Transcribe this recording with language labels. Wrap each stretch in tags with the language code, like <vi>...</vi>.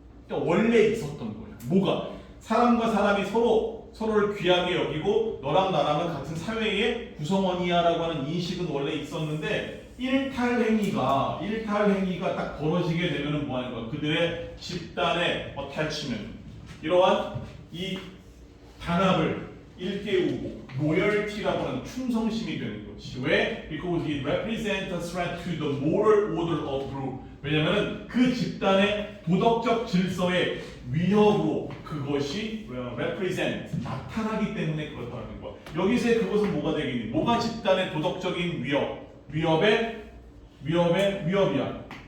<ko>그러니까 원래 있었던 거야. 뭐가? 사람과 사람이 서로를 귀하게 여기고 너랑 나랑은 같은 사회의 구성원이야라고 하는 인식은 원래 있었는데 일탈행위가 딱 벌어지게 되면은 뭐 하는 거야? 그들의 집단의 attachment, 이러한 이 단합을 일깨우고 loyalty라고 하는 충성심이 되는 거지. 왜?</ko> <en>Because it represents a threat to the moral order of group.</en> <ko>왜냐면은 그 집단의 도덕적 질서의 위협으로 그것이 represent, 나타나기 때문에 그렇다는 거야. 여기서의 그것은 뭐가 되겠니? 뭐가 집단의 도덕적인 위협의 위협이야.</ko>